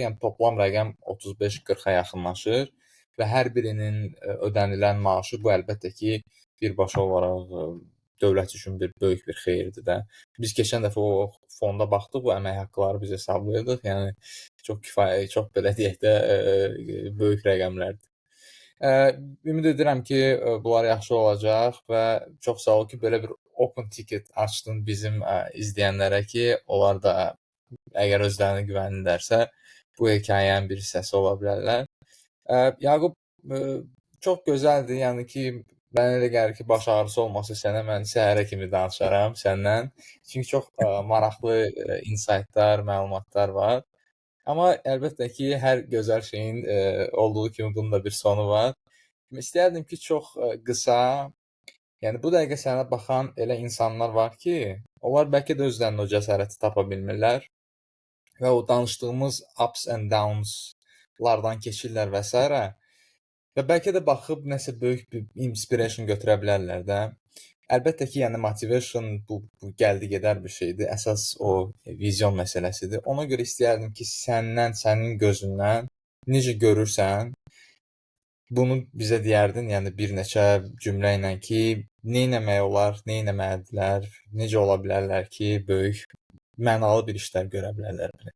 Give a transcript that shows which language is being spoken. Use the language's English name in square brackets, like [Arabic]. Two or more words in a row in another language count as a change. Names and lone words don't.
[Azerbaijani] Yəni toplam rəqəm 35-40-a yaxınlaşır və hər birinin ödənilən maaşı bu əlbəttə ki, birbaşa olaraq dövlət üçün böyük bir xeyirdir də. Biz keçən dəfə o fonda baxdıq, bu əmək haqqları biz hesablayırdıq. Yəni çox belə deyək də böyük rəqəmlərdir. Ümid edirəm ki, bunlar yaxşı olacaq və çox sağ ol ki, belə bir [English] open ticket [Azerbaijani] açdın bizim izləyənlərə ki, onlar da əgər özlərinə güvənirlərsə, bu hekayənin bir hissəsi ola bilərlər. Yaqub, çox gözəldir, yəni ki, mənə elə gəlir ki, baş ağrısı olmasa sənə mən səhərə kimi danışaram səndən. Çünki çox maraqlı insightlar, məlumatlar var. Amma əlbəttə ki, hər gözəl şeyin olduğu kimi bunun da bir sonu var. İstərdim ki, çox qısa, yəni bu dəqiqə sənə baxan elə insanlar var ki, onlar bəlkə də özlərində o cəsarəti tapa bilmirlər və o danışdığımız [English] ups and downslardan [Azerbaijani] keçirlər və s. Və bəlkə də baxıb nəsə böyük bir inspiration götürə bilərlər də. Əlbəttə ki, yəni motivation bu gəldi gedər bir şeydir. Əsas o vizyon məsələsidir. Ona görə istəyərdim ki, sənin gözündən necə görürsən, bunu bizə deyərdin, yəni bir neçə cümlə ilə ki, nə etmək olar, nə etməlidirlər, necə ola bilərlər ki, böyük mənalı bir işlər görə bilərlər.